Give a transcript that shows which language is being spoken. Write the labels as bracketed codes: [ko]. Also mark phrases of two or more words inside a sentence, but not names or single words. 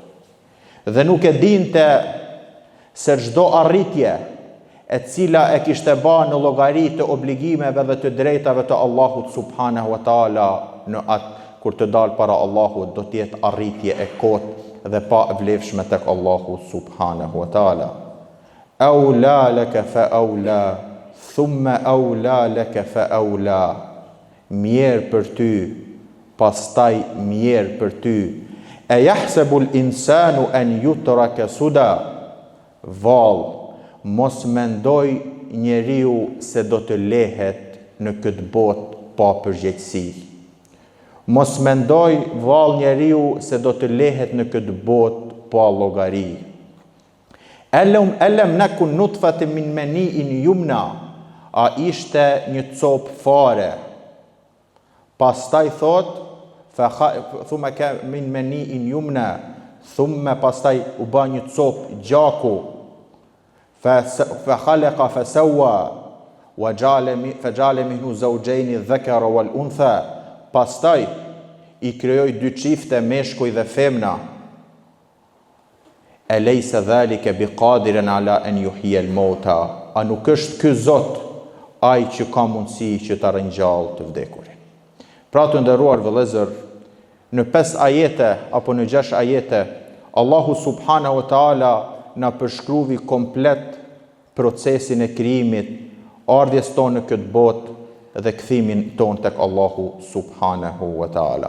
[sq] Dhe nuk e dinte se çdo arritje e cila e kishte ba në llogari të obligimeve dhe të drejtave të Allahut [ar] سبحانه وتعالى, [sq] në atë kur të dalë para Allahut, do të jetë arritje e kotë dhe pa vlefshme tek Allahu [ar] سبحانه وتعالى. أولى لك فأولى ثم أولى لك فأولى. [sq] Mirë për ty, pastaj mirë për ty. [ar] أ يحسب الإنسان أن يترك سدى. [sq] Vallë, mos mendoj njeriu se do të lehet në këtë botë pa përgjegjësi. Mos mendoj vallë njeriu se do të lehet në këtë botë pa llogari. [ar] ألم نك نطفة من مني يمنى, [sq] a ishte një copë fare. Pastaj thot thumma ka [ar] من مني يمنى, [sq] thumma pastaj u bë një copë gjaku. [ar] فخلق فسوى فجعل منه زوجين الذكر والأنثى, [sq] pastaj i krijoi dy çifte, meshkuj dhe femna. [ar] أليس ذلك بقادر على أن يحيي الموتى, [sq] a nuk është ky Zot ai që ka mundësi që ta ringjallë të vdekurin. Pra të nderuar vëllezër, në 5 ajete apo në 6 ajete Allahu [ar] سبحانه وتعالى [sq] na përshkruvi komplet procesin e krijimit, ardhjes tonë në këtë botë dhe kthimin tonë tek Allahu [ar] سبحانه وتعالى.